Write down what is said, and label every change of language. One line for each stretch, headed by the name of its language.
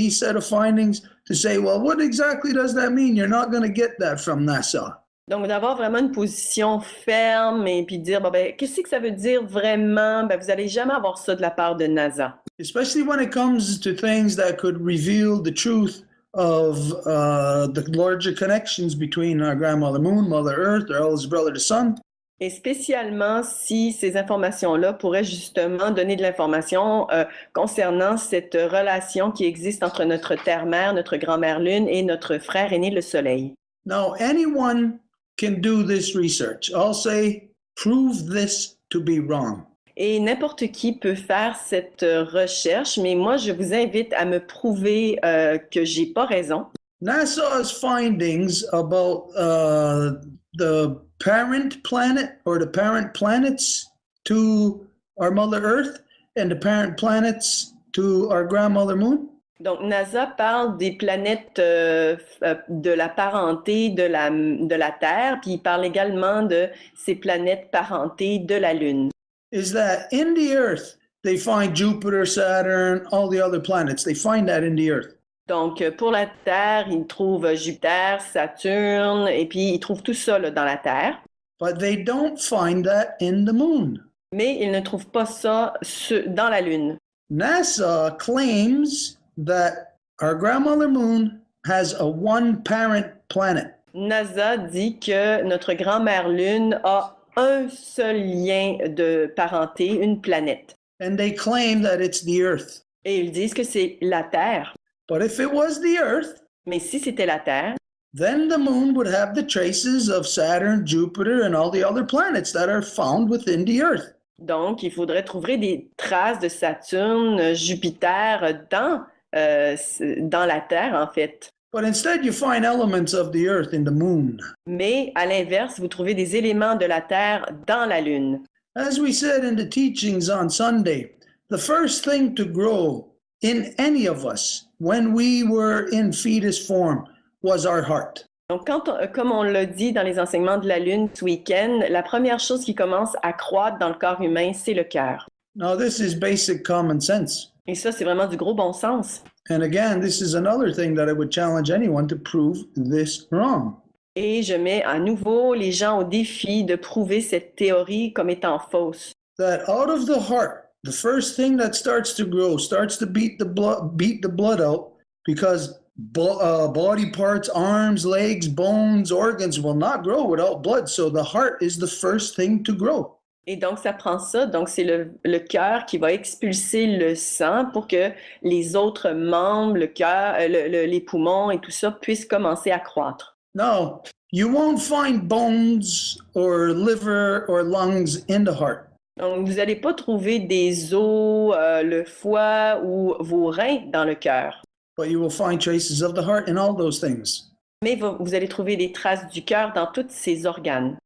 English: These set of findings, to say, well, what exactly does that mean? You're not going to get that from NASA.
French: Donc, d'avoir vraiment une position ferme et puis dire, bon, ben, qu'est-ce que ça veut dire vraiment? Ben, vous n'allez jamais avoir ça de la part de NASA.
English: Especially when it comes to things that could reveal the truth of the larger connections between our grandmother Moon, Mother Earth, our eldest brother, the Sun.
French: Et spécialement si ces informations-là pourraient justement donner de l'information concernant cette relation qui existe entre notre Terre-Mère, notre grand-mère Lune et notre frère aîné, le Soleil.
English: Now, anyone can do this research. I'll say, prove this to be wrong.
French: Et n'importe qui peut faire cette recherche, mais moi, je vous invite à me prouver que j'ai pas raison.
English: NASA's findings about the parent planet or the parent planets to our Mother Earth and the parent planets to our grandmother Moon.
French: Donc, NASA parle des planètes de la parenté de la Terre, puis il parle également de ces planètes parentées de la Lune.
English: Is that in the Earth, they find Jupiter, Saturn, all the other planets. They find that in the Earth.
French: Donc, pour la Terre, ils trouvent Jupiter, Saturne, et puis ils trouvent tout ça là, dans la Terre.
English: But they don't find that in the Moon.
French: Mais ils ne trouvent pas ça dans la Lune.
English: NASA claims that our grandmother Moon has a one-parent planet.
French: NASA dit que notre grand-mère Lune a un seul lien de parenté, une planète.
English: And they claim that it's the Earth.
French: Et ils disent que c'est la Terre.
English: But if it was the Earth,
French: Mais si c'était la Terre,
English: then the Moon would have the traces of Saturn, Jupiter, and all the other planets that are found within the Earth.
French: donc il faudrait trouver des traces de Saturne, Jupiter dans la Terre, en fait.
English: But instead, you find elements of the Earth in the Moon.
French: Mais à l'inverse, vous trouvez des éléments de la Terre dans la Lune.
English: As we said in the teachings on Sunday, the first thing to grow in any of us when we were in fetus form was our heart.
French: Donc, comme on l'a dit dans les enseignements de la Lune ce week-end, la première chose qui commence à croître dans le corps humain, c'est le cœur.
English: Now, this is basic common sense.
French: Et ça, c'est vraiment du gros bon sens.
English: And again, this is another thing that I would challenge anyone to prove this wrong.
French: Et je mets à nouveau les gens au défi de prouver cette théorie comme étant fausse.
English: That out of the heart, the first thing that starts to grow, starts to beat the blood out, because body parts, arms, legs, bones, organs will not grow without blood. So the heart is the first thing to grow.
French: Et donc, ça prend ça. Donc, c'est le cœur qui va expulser le sang pour que les autres membres, le cœur, les poumons et tout ça puissent commencer à croître.
English: Now, you won't find bones or liver or lungs in the heart.
French: Donc, vous n'allez pas trouver des os, le foie ou vos reins dans le cœur.
English: But you will find traces of the heart in all those things.
French: Mais vous allez trouver des traces du cœur dans tous ces organes.